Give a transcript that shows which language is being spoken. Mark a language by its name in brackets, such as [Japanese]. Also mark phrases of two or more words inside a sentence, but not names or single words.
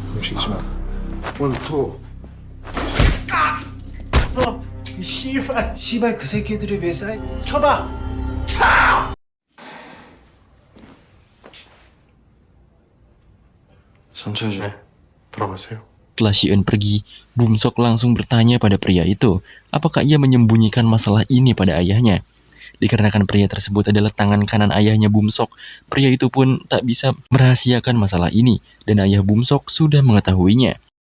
[Korean] 움직이지 마. 원투. 이 씨발 그 새끼들이 왜 싸이? 쳐봐. 천천히 좀 들어가세요. [Indonesian] Setelah Shi-eun pergi, Bum-sok langsung bertanya pada pria itu, apakah ia menyembunyikan masalah ini pada ayahnya. Dikarenakan pria tersebut adalah tangan kanan ayahnya Bum-sok, pria itu pun tak bisa merahasiakan masalah ini, dan ayah Bum-sok sudah mengetahuinya.